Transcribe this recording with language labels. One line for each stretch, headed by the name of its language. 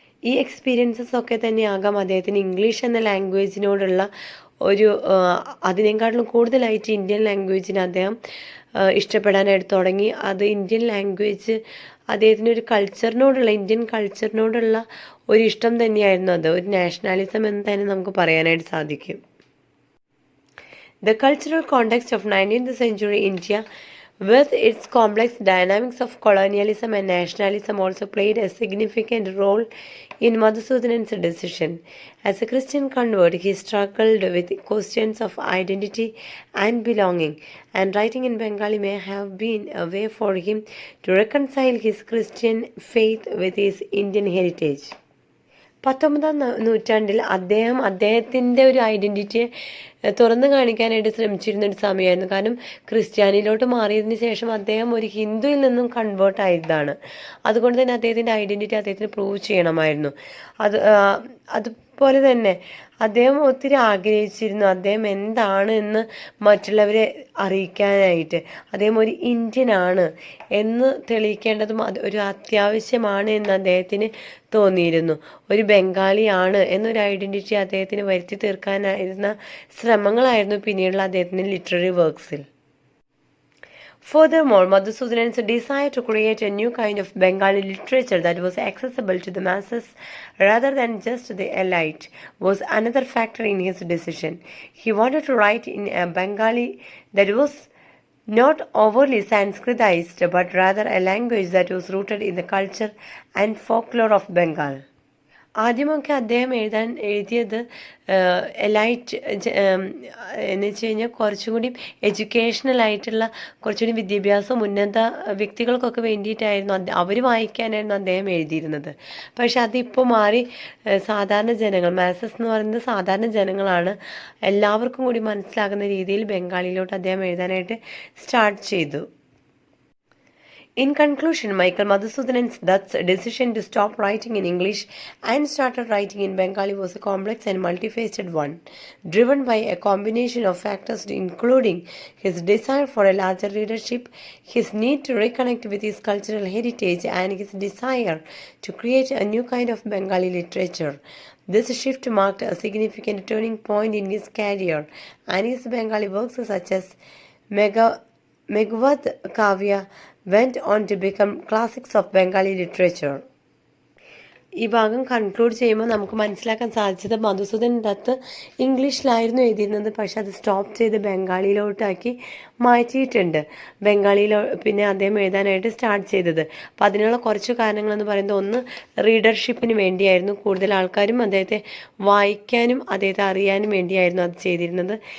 Malayalam: ഈ എക്സ്പീരിയൻസസ് ഒക്കെ തന്നെയാകാം അദ്ദേഹത്തിന് ഇംഗ്ലീഷ് എന്ന ലാംഗ്വേജിനോടുള്ള ഒരു അതിനേക്കാട്ടിലും കൂടുതലായിട്ട് ഇന്ത്യൻ ലാംഗ്വേജിനെ അദ്ദേഹം ഇഷ്ടപ്പെടാനായിട്ട് തുടങ്ങി. അത് ഇന്ത്യൻ ലാംഗ്വേജ് അദ്ദേഹത്തിന് ഒരു കൾച്ചറിനോടുള്ള ഇന്ത്യൻ കൾച്ചറിനോടുള്ള ഒരു ഇഷ്ടം തന്നെയായിരുന്നു. അത് ഒരു നാഷണാലിസം എന്ന് തന്നെ നമുക്ക് പറയാനായിട്ട് സാധിക്കും.
English: The cultural context of 19th century India with its complex dynamics of colonialism and nationalism also played a significant role in Madhusudanan's decision. As a Christian convert, he struggled with questions of identity and belonging, and writing in Bengali may have been a way for him to reconcile his Christian faith with his Indian heritage.
Malayalam: 19ാം നൂറ്റാണ്ടിൽ അദ്ദേഹത്തിൻ്റെ ഒരു ഐഡൻറ്റിറ്റിയെ തുറന്നു കാണിക്കാനായിട്ട് ശ്രമിച്ചിരുന്ന ഒരു സമയമായിരുന്നു. കാരണം ക്രിസ്ത്യാനിയിലോട്ട് മാറിയതിന് ശേഷം അദ്ദേഹം ഒരു ഹിന്ദുവിൽ നിന്നും കൺവേർട്ട് ആയതാണ്. അതുകൊണ്ട് തന്നെ അദ്ദേഹത്തിൻ്റെ ഐഡൻറ്റിറ്റി അദ്ദേഹത്തിന് പ്രൂവ് ചെയ്യണമായിരുന്നു. അതുപോലെ തന്നെ അദ്ദേഹം ഒത്തിരി ആഗ്രഹിച്ചിരുന്നു അദ്ദേഹം എന്താണ് എന്ന് മറ്റുള്ളവരെ അറിയിക്കാനായിട്ട്. അദ്ദേഹം ഒരു ഇന്ത്യനാണ് എന്ന് തെളിയിക്കേണ്ടതും ഒരു അത്യാവശ്യമാണ് എന്ന് അദ്ദേഹത്തിന് തോന്നിയിരുന്നു. ഒരു ബംഗാളിയാണ് എന്നൊരു ഐഡൻറ്റിറ്റി അദ്ദേഹത്തിന് വരുത്തി തീർക്കാനായിരുന്ന ശ്രമങ്ങളായിരുന്നു പിന്നീടുള്ള അദ്ദേഹത്തിൻ്റെ literary വർക്ക്സിൽ.
English: Furthermore, Madhusudanan's desire to create a new kind of Bengali literature that was accessible to the masses rather than just the elite was another factor in his decision. He wanted to write in a Bengali that was not overly Sanskritized, but rather a language that was rooted in the culture and folklore of Bengal.
Malayalam: ആദ്യമൊക്കെ അദ്ദേഹം എഴുതിയത് elite എന്ന് വെച്ച് കഴിഞ്ഞാൽ കുറച്ചും കൂടി educational ആയിട്ടുള്ള കുറച്ചുകൂടി വിദ്യാഭ്യാസം ഉന്നത വ്യക്തികൾക്കൊക്കെ വേണ്ടിയിട്ടായിരുന്നു അവർ വായിക്കാനായിരുന്നു അദ്ദേഹം എഴുതിയിരുന്നത്. പക്ഷെ അതിപ്പോൾ മാറി സാധാരണ ജനങ്ങൾ, മാസസ് എന്ന് പറയുന്നത് സാധാരണ ജനങ്ങളാണ്, എല്ലാവർക്കും കൂടി മനസ്സിലാകുന്ന രീതിയിൽ ബംഗാളിയിലോട്ട് അദ്ദേഹം എഴുതാനായിട്ട് സ്റ്റാർട്ട് ചെയ്തു.
English: In conclusion, Michael Madhusudan Dutt's decision to stop writing in English and started writing in Bengali was a complex and multifaceted one, driven by a combination of factors including his desire for a larger readership, his need to reconnect with his cultural heritage, and his desire to create a new kind of Bengali literature. This shift marked a significant turning point in his career, and his Bengali works such as Megavad Kavya went on to become classics of Bengali literature.
Malayalam: ഈ ഭാഗം conclude ചെയ്യുമ്പോൾ നമുക്ക് മനസ്സിലാക്കാൻ സാധിച്ചത് മധുസൂദൻ ദത്ത് ഇംഗ്ലീഷിലായിരുന്നു എഴുതിയിരുന്നത്, പക്ഷെ അത് stop ചെയ്ത് ബംഗാളിയിലോട്ടാക്കി മാറ്റിയിട്ടുണ്ട്. ബംഗാളിയിലോ പിന്നെ അദ്ദേഹം എഴുതാനായിട്ട് സ്റ്റാർട്ട് ചെയ്തത്. അപ്പോൾ അതിനുള്ള കുറച്ച് കാരണങ്ങളെന്ന് പറയുന്നത്, ഒന്ന് റീഡർഷിപ്പിന് വേണ്ടിയായിരുന്നു, കൂടുതൽ ആൾക്കാരും അദ്ദേഹത്തെ വായിക്കാനും അദ്ദേഹത്തെ അറിയാനും വേണ്ടിയായിരുന്നു അത് ചെയ്തിരുന്നത്.